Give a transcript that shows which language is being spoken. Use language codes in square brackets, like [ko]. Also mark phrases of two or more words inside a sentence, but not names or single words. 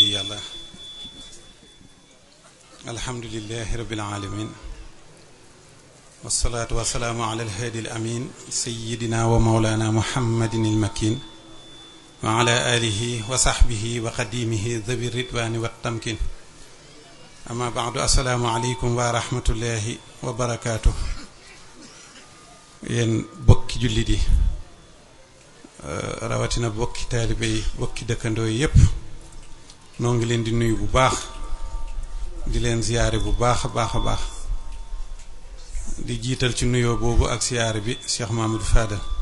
[ar] ولي الله الحمد لله رب العالمين والصلاة والسلام على الهادي الأمين سيدنا ومولانا محمد المكين وعلى آله وصحبه وقديمه ذوي الرضوان والتمكين أما بعد السلام عليكم ورحمة الله وبركاته [wo] yen bokki jullit yi rawatina bokki taalibe yi bokki dëkkandoo yi yépp noo ngi leen di nuyu bu baax di leen ziyaare bu baax a baax a baax di jiital ci nuyoo boobu ak ziyaare bi Cheikh Mamadou Fadal